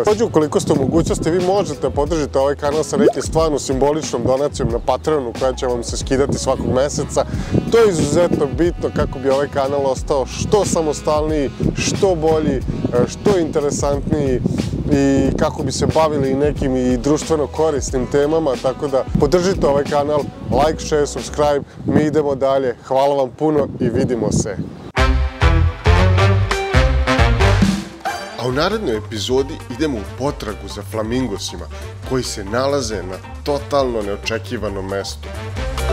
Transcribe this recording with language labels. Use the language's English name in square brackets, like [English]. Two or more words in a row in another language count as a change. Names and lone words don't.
[Serbian] Također, ukoliko ste u mogućnosti, vi možete podržiti ovaj kanal sa nekim stvarno simboličnom donacijom na Patreonu koja će vam se skidati svakog meseca. To je izuzetno bitno kako bi ovaj kanal ostao što samostalniji, što bolji, što interesantniji i kako bi se bavili nekim i društveno korisnim temama, tako da podržite ovaj kanal, [English] like, share, subscribe, [Serbian] mi idemo dalje. Hvala vam puno i vidimo se. A u narednoj epizodi idemo u potragu za flamingosima koji se nalaze na totalno neočekivanom mestu.